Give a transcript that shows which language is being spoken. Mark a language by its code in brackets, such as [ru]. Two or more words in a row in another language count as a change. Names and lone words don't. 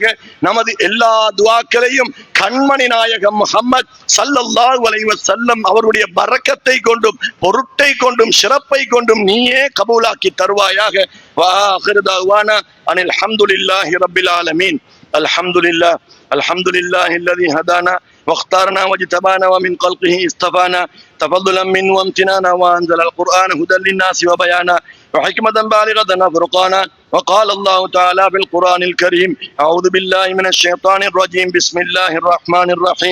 [ta] நமது எல்லா துஆக்களையும் கண்மணி நாயகம் முஹம்மத் [ar] صلى الله عليه وسلم [ta] அவருடைய பரக்கத்தை கொண்டும், பொருட்டை கொண்டும், சிறப்பை கொண்டும் நீயே கபூலாக்கி தருவாயாக. [ar] وآخر دعوانا أن الحمد لله رب العالمين. الحمد لله الحمد لله الذي هدانا واختارنا واجتبانا ومن خلقه اصطفانا تفضلا منه وامتنانا وانزل القرآن هدى للناس وبيانا وحكمة بالغة وفرقانا. وقال الله تعالى في القرآن الكريم: أعوذ بالله من الشيطان الرجيم، بسم الله الرحمن الرحيم.